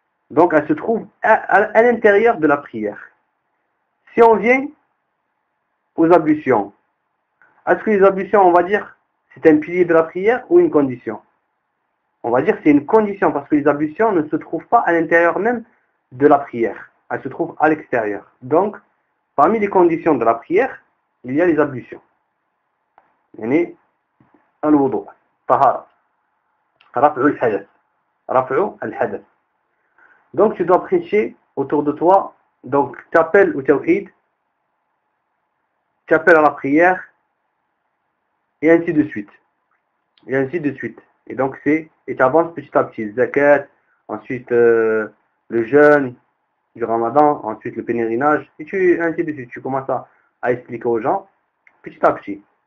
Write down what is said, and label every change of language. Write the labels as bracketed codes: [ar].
[fr] Donc, elle se trouve à l'intérieur de la prière. Si on vient aux ablutions, est-ce que les ablutions, on va dire, c'est un pilier de la prière ou une condition? On va dire que c'est une condition parce que les ablutions ne se trouvent pas à l'intérieur même de la prière. Elles se trouvent à l'extérieur. Donc, parmi les conditions de la prière, il y a les ablutions. [ar] يعني الوضوء طهارة رفع الحدث رفع الحدث. [fr] Donc tu dois prêcher autour de toi. Donc tu appelles au tawhid, tu appelles à la prière et ainsi de suite. Et ainsi de suite. Et donc et tu avances petit à petit. Zakat, ensuite le jeûne du Ramadan, ensuite le pèlerinage, et ainsi de suite. Tu commences à expliquer aux gens petit à petit.